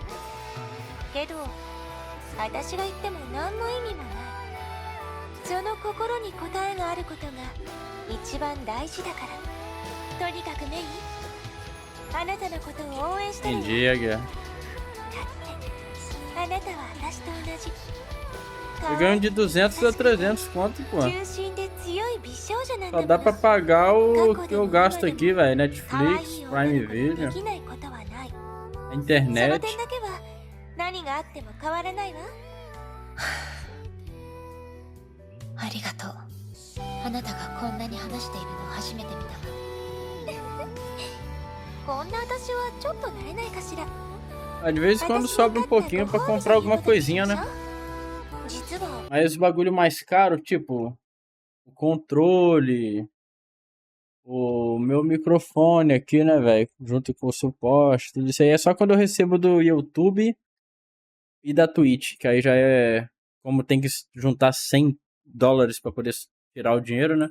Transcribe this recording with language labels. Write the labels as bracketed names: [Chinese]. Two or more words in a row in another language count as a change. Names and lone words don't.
[Japanese] けど私が言っても何の意味もない。その心に答えがあることが一番大事だから。とにかくメイ、あなたのことを応援してるよ。だってあなたは私と同じ。 [Portuguese] Eu ganho de 200 a 300 conto, pô. Só dá pra pagar o que eu gasto aqui, velho. Netflix, Prime Video, a internet. [Japanese] ありがとう。あなたがこんなに話しているの初めて見たわ。こんな私はちょっと慣れないかしら。 [Portuguese] De vez em quando sobra um pouquinho pra comprar alguma coisinha, né? Aí os bagulho mais caro, tipo, o controle, o meu microfone aqui, né, velho? Junto com o suporte, tudo isso aí é só quando eu recebo do YouTube e da Twitch, que aí já é como tem que juntar $100 pra poder tirar o dinheiro, né?